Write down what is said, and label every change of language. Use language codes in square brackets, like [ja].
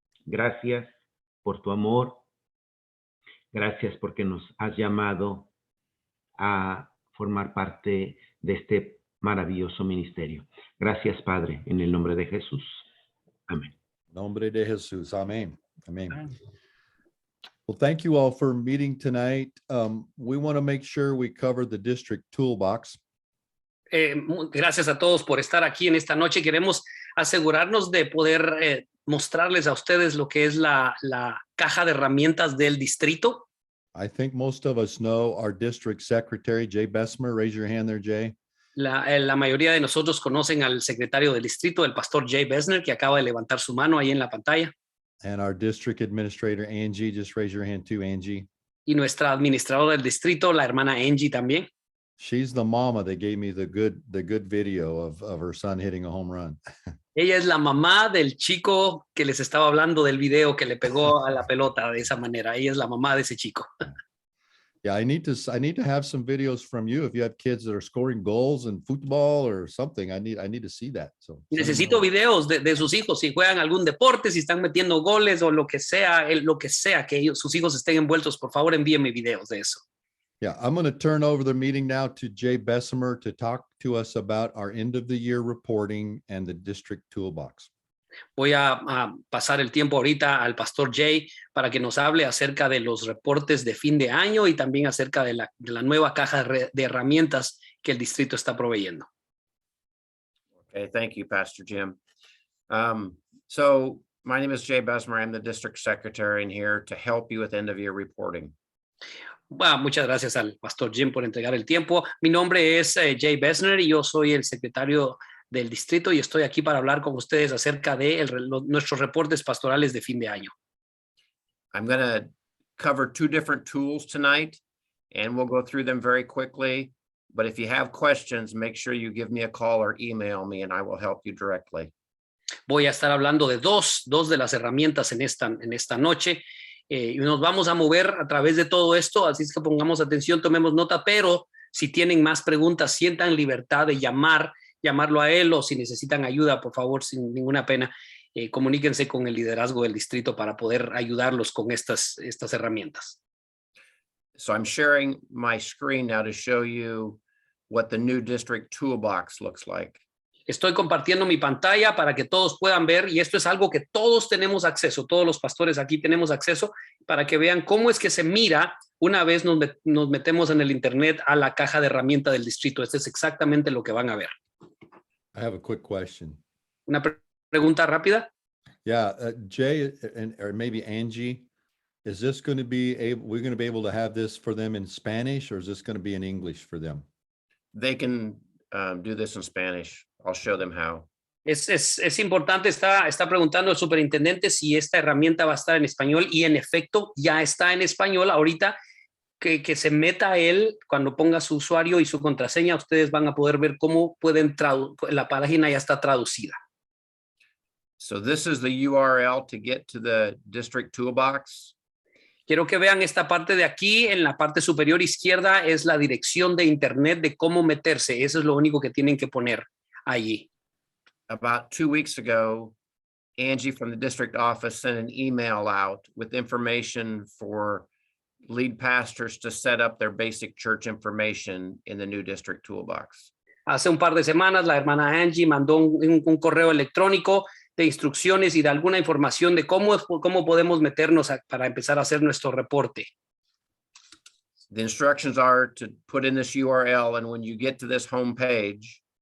[es] Gracias por tu amor. Gracias porque nos has llamado a formar parte de este maravilloso ministerio. Gracias, Padre, en el nombre de Jesús. Amén. Nombre de Jesús. Amen. Amen. [en] Well, thank you all for meeting tonight. We want to make sure we cover the district toolbox. [es] Gracias a todos por estar aquí en esta noche. Queremos asegurarnos de poder mostrarles a ustedes lo que es la caja de herramientas del distrito. [en] I think most of us know our district secretary, Jay Bessemer. Raise your hand there, Jay. [es] La mayoría de nosotros conocen al secretario del distrito, el pastor Jay Bessemer, que acaba de levantar su mano ahí en la pantalla. [en] And our district administrator, Angie. Just raise your hand too, Angie. [es] Y nuestra administradora del distrito, la hermana Angie también. [en] She's the mama that gave me the good video of her son hitting a home run. [es] Ella es la mamá del chico que les estaba hablando del video que le pegó a la pelota de esa manera. Ella es la mamá de ese chico. [en] Yeah, I need to have some videos from you. If you have kids that are scoring goals in football or something, I need to see that. So [es] Necesito videos de sus hijos, si juegan algún deporte, si están metiendo goles o lo que sea que sus hijos estén envueltos, por favor envíenme videos de eso. [en] Yeah, I'm going to turn over the meeting now to Jay Bessemer to talk to us about our end of the year reporting and the district toolbox. [es] Voy a pasar el tiempo ahorita al pastor Jay para que nos hable acerca de los reportes de fin de año y también acerca de la nueva caja de herramientas que el distrito está proveyendo. [en] Okay, thank you, Pastor Jim. So my name is Jay Bessemer. I'm the district secretary and here to help you with end of year reporting. [es] Bueno, muchas gracias al pastor Jim por entregar el tiempo. Mi nombre es Jay Bessemer y yo soy el secretario del distrito y estoy aquí para hablar con ustedes acerca de nuestros reportes pastorales de fin de año. [en] I'm going to cover two different tools tonight and we'll go through them very quickly. But if you have questions, make sure you give me a call or email me and I will help you directly. [es] Voy a estar hablando de dos de las herramientas en esta noche. Y nos vamos a mover a través de todo esto, así es que pongamos atención, tomemos nota, pero si tienen más preguntas, sientan libertad de llamarlo a él, o si necesitan ayuda, por favor, sin ninguna pena, comuníquense con el liderazgo del distrito para poder ayudarlos con estas herramientas. [en] So I'm sharing my screen now to show you what the new district toolbox looks like. [es] Estoy compartiendo mi pantalla para que todos puedan ver, y esto es algo que todos tenemos acceso, todos los pastores aquí tenemos acceso, para que vean cómo es que se mira una vez nos metemos en el internet a la caja de herramientas del distrito. Este es exactamente lo que van a ver. [en] I have a quick question. [es] Una pregunta rápida. [en] Yeah, Jay or maybe Angie, is this going to be we're going to be able to have this for them in Spanish, or is this going to be in English for them? They can do this in Spanish. I'll show them how. [es] Es importante, está preguntando el superintendente si esta herramienta va a estar en español, y en efecto ya está en español. Ahorita que se meta él, cuando ponga su usuario y su contraseña, ustedes van a poder ver cómo la página ya está traducida. [en] So this is the URL to get to the district toolbox. [es] Quiero que vean esta parte de aquí. En la parte superior izquierda es la dirección de internet de cómo meterse. Eso es lo único que tienen que poner allí. [en] About 2 weeks ago, Angie from the district office sent an email out with information for lead pastors to set up their basic church information in the new district toolbox. [es] Hace un par de semanas la hermana Angie mandó un correo electrónico de instrucciones y de alguna información de cómo podemos meternos para empezar a hacer nuestro reporte. [en] The instructions are to put in this URL, and when you get to this home page,